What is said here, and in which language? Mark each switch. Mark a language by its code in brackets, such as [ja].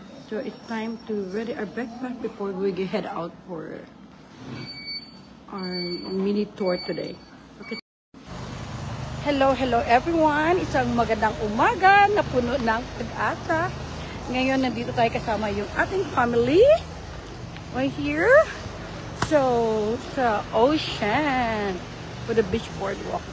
[en] So, it's time to ready our breakfast before we head out for our mini tour today. Okay. Hello, hello everyone. [tl] Isang magandang umaga na puno ng pag-asa. Ngayon, nandito tayo kasama yung ating family. [en] Right here. So, sa ocean. For the beach boardwalk.